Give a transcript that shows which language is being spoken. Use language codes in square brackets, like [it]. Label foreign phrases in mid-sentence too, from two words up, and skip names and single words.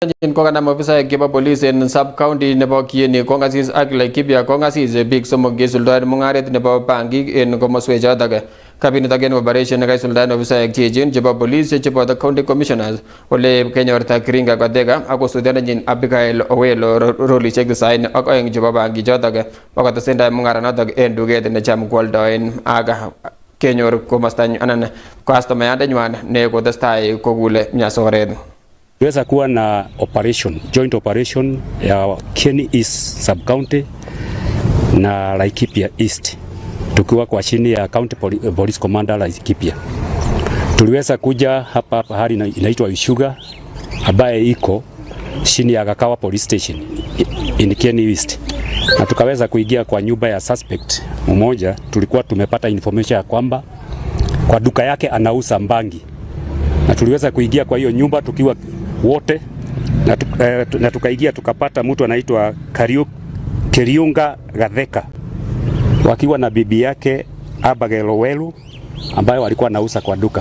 [kln] Konganam officer kiba police [en] in sub county [kln] nebo Kieni kongasis ak Laikipia kongasis big somok gisuldaen mungaret nebo bangi en komoswek chotok. Cabinet again operation nekasuldaen officer chejin chebo police chebo [en] the county commissioners [kln] ole kenyorta Kiringa Kodega ak kosudenenyin Abigail Owelo rolishek design ak oeng chebo bangi chotok. Bakotesendai mungaranotok en duket necham kwoldoen ak kenyor komostanyu anan customer-yandanywan ne kotestai kokule nyasoret. [sw] Tuweza kuwa na [en] joint operation [sw] ya Kieni East [en] sub county [sw] na Laikipia East, tukiwa kwa chini ya [en] county police commander [sw] Laikipia. Tuliweza kuja hapa pahali inaitwa Ishuga ambaye iko chini ya Gakawa [en] police station [sw] in Kieni East, na tukaweza kuingia kwa nyumba ya suspect mmoja. Tulikuwa tumepata information ya kwamba kwa duka yake anauza mbangi, na tuliweza kuingia kwa hiyo nyumba tukiwa wote na tukaingia tukapata mtu anaitwa Kiringa Kodega wakiwa na bibi yake Abigail Owelo ambayo walikuwa nauza kwa duka.